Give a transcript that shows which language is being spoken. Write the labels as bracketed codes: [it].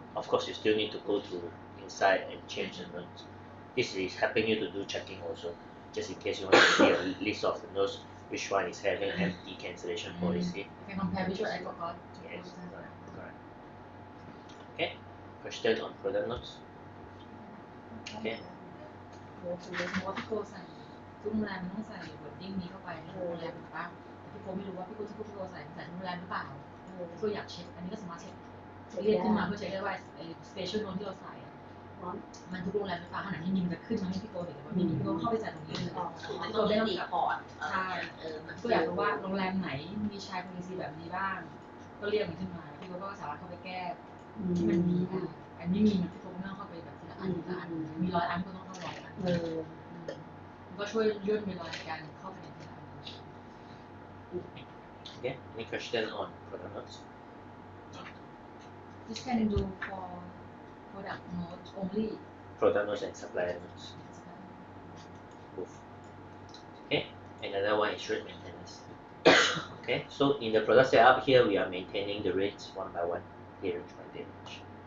[en] Of course, you still need to go to inside and change the notes. This is helping you to do checking also, just in case you want to see a list of the notes, which one is having empty cancellation policy. I can compare which one I forgot. Yes, correct. Okay, question on product notes. Okay. [th] สมมติว่าพี่โกใส่ทุกโรงแรมมันต้องใส่วอร์ดดิ้งนี้เข้าไปในโรงแรมถูกปะพี่โกไม่รู้ว่าพี่โกที่พี่โกใส่ทุกโรงแรมหรือเปล่าพี่โกอยากเช็คอันนี้ก็สามารถเช็คเรียกขึ้นมาเพื่อเช็คได้ว่าไอ้สเปเชียลโน้ตที่เราใส่มันทุกโรงแรมหรือเปล่าขนาดที่มีมันจะขึ้นมาให้พี่โกเห็นว่ามีพี่โกเข้าไปใส่ตรงนี้เลย มันต้องเล่นรีพอร์ต ใช่มันก็อยากรู้ว่าโรงแรมไหนมีชาย policy แบบนี้บ้าง ก็เรียกมันขึ้นมาพี่โกก็สามารถเข้าไปแก้ที่มันมีได้อันนี้มีมันพี่โกไม่ต้องเข้าไปแบบทีละอันทีละอันมี100 อันก็ต้องเข้า100 อันมันก็ช่วยย่นเวลาในการเข้าไปในทีละอัน [en] Okay, any question on product notes? This can do for product note only Product notes and supplier notes, both. Okay, another one is rate maintenance. Okay, so in the product setup here, we are maintaining the rates one by one, day range by day range.